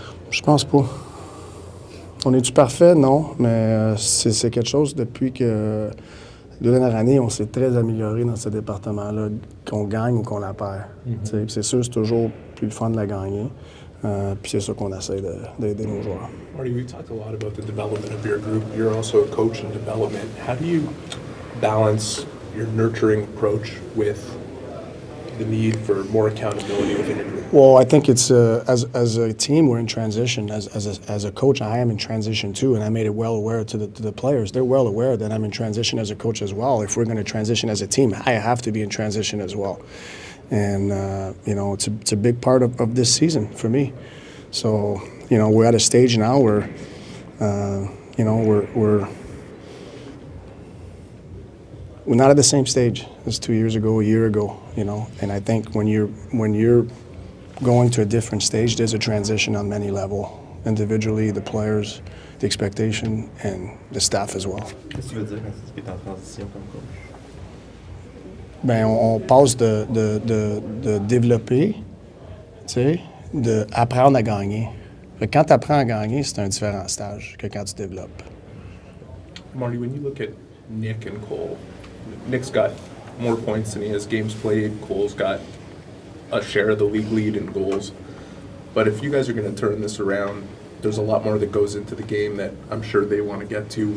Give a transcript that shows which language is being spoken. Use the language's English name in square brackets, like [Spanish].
[French] Je pense pas. On est-tu parfait? Non, mais c'est quelque chose depuis que la dernière année, on s'est très amélioré dans ce département-là, qu'on gagne ou qu'on la perd. C'est sûr, c'est toujours plus le fun de la gagner. Puis c'est ça qu'on essaie d'aider nos joueurs. [English] Marty, we talked a lot about the development of your group. You're also a coach in development. How do you balance your nurturing approach with the need for more accountability within your group? Well, I think it's as a team we're in transition. As a coach, I am in transition too, and I made it well aware to the players. They're well aware that I'm in transition as a coach as well. If we're going to transition as a team, I have to be in transition as well. And it's a big part of this season for me. So we're at a stage now where we're not at the same stage as 2 years ago, a year ago. And I think when you're going to a different stage, there's a transition on many levels, individually, the players, the expectation, and the staff as well. [French] Qu'est-ce que tu veux dire quand tu es en transition comme coach? Ben, on passe de développer, d'apprendre à gagner. Quand tu apprends à gagner, c'est un différent stage que quand tu développes. [English] Marty, when you look at Nick and Cole, Nick's got more points than he has games played. Cole's got a share of the league lead in goals. But if you guys are going to turn this around, there's a lot more that goes into the game that I'm sure they want to get to.